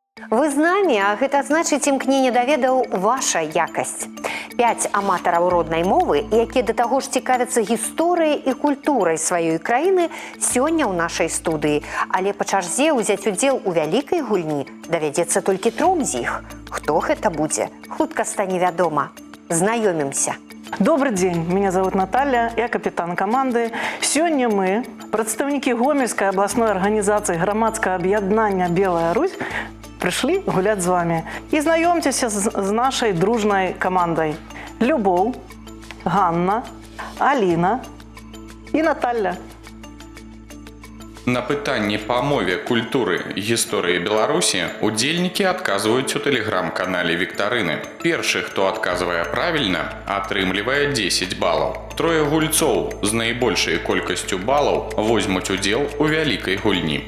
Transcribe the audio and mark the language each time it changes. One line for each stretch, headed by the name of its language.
Belarusian: Вы з намі, а гэта значыць імкненне даведаў ваша якасць. 5 аматараў роднай мовы, якія да таго ж цікавяцца гісторыяй і культурай сваёй краіны, сёння ў нашай студыі. Але па чарзе ўзяць удзел у вялікай гульні давядзецца толькі 3 з іх. Хто гэта будзе? Хутка стане вядома. Знаёмімся.
Russian: Добрый день, меня зовут Наталья, я капитан команды. Сегодня мы, представники Гомельской областной организации громадского объединения «Белая Русь», пришли гулять с вами. И знакомьтесь с нашей дружной командой. Любов, Ганна, Алина и Наталья.
Belarusian: На пытанні па мове, культуры і гісторыі Беларусі удзельнікі адказваюць у тэлеграм-канале Віктарыны. Першы, хто адказвае правільна, атрымлівае 10 балаў. 3 гульцоў з найбольшай колькасцю балаў возьмуць удзел у вялікай гульні.